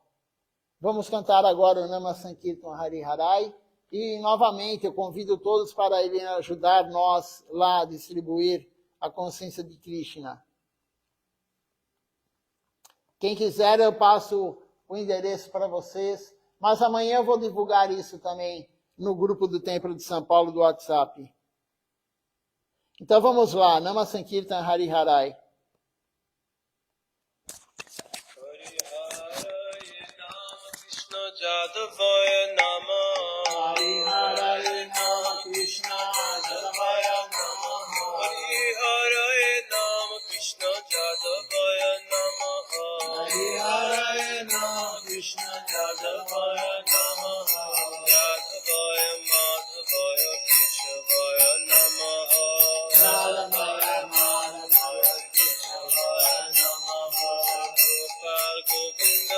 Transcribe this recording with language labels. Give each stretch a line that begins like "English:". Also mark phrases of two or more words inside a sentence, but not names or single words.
Portuguese: Vamos cantar agora o
Sanskrit: Nama Sankirtan Hari Harai,
Portuguese: e novamente eu convido todos para irem ajudar nós lá a distribuir a consciência de Krishna. Quem quiser, eu passo o endereço para vocês, mas amanhã eu vou divulgar isso também no grupo do Templo de São Paulo do WhatsApp. Então vamos lá,
Sanskrit: Nama Sankirtan Hari Harai. Jadavaya Nama Hari Hare Nama Krishna Jadavaya Nama Hari Hare Nama Krishna Jadavaya Nama Hari Hare Nama Krishna Jadavaya Nama Jadavaya Madhavaya Keshavaya Nama Jadavaya Madhavaya Keshavaya Nama Gopal Govinda